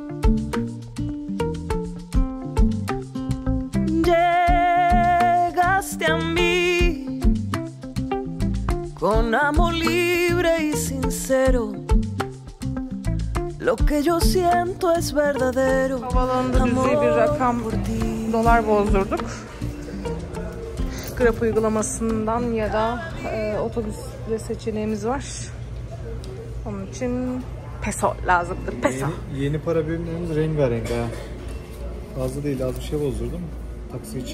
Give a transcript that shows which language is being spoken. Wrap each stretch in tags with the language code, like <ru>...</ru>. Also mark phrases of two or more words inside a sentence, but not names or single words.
<es>Llegaste a mí con amor libre y sincero. Lo que yo siento es verdadero.</es> <tr>Havalanında cüzi bir rakam dolar bozdurduk. Grab uygulamasından ya da otobüsle seçeneğimiz var. Onun için peso lazımdır. Peso. Yeni para birimlerimiz rengarenk ha. Fazla değil, az bir şey bozdurdum taksi için.</tr>